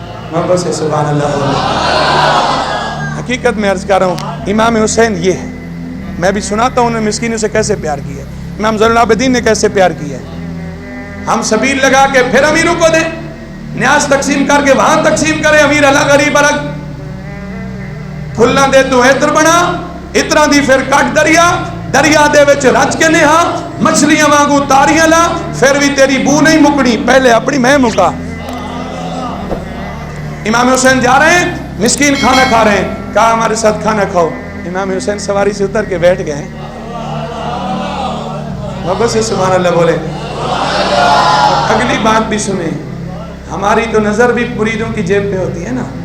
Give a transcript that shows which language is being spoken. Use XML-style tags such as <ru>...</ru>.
<ur>محبت سے سبحان اللہ. حقیقت میں عرض کر رہا ہوں امام حسین یہ ہے. میں بھی سناتا ہوں انہوں نے مسکینوں سے کیسے پیار کیا ہے. امام زین العابدین نے کیسے پیار کیا ہے. ہم سبیل لگا کے پھر امیروں کو دیں, نیاز تقسیم کر کے وہاں تقسیم کریں. امیر اللہ غریب الگ.</ur> <pa>پھلاں دے تو عطر بنا اترا دی پھر کٹ دریا دریا دے وچ رچ کے نہا مچھلیاں وانگو تاریاں لا پھر بھی تیری بو نہیں مکڑی پہلے اپنی میں مکا.</pa> <ur>امام حسین جا رہے ہیں مسکین کھانا کھا رہے ہیں, کہا ہمارے ساتھ کھانا کھاؤ. امام حسین سواری سے اتر کے بیٹھ گئے. محبت سے سبحان اللہ بولے. اگلی بات بھی سنیں, ہماری تو نظر بھی مریدوں کی جیب پہ ہوتی ہے نا.</ur>